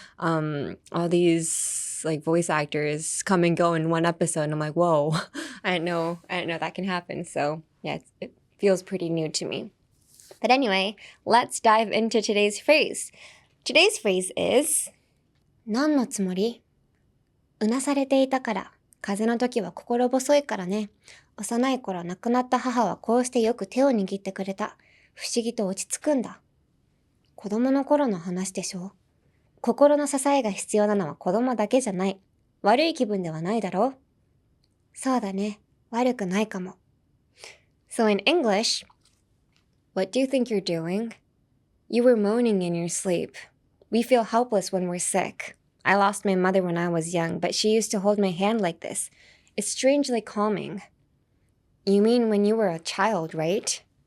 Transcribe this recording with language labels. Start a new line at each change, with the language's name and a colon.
English: All these, like, voice actors come and go in one episode, and I'm like, whoa, I didn't know that can happen. So, yeah, it feels pretty new to me. But anyway, let's dive into today's phrase. Today's phrase is, 何のつもり?
Japanese: うなされていたから。風邪の時は心細いからね。幼い頃亡くなった母はこうしてよく手を握ってくれた。不思議と落ち着くんだ。子供の頃の話でしょ。心の支えが必要なのは子供だけじゃない。悪い気分ではないだろう。そうだね。悪くないかも。
English: So in English, what do you think you're doing? You were moaning in your sleep. We feel helpless when we're sick. I lost my mother when I was young, but she used to hold my hand like this. It's strangely calming. You mean when you were a child, right?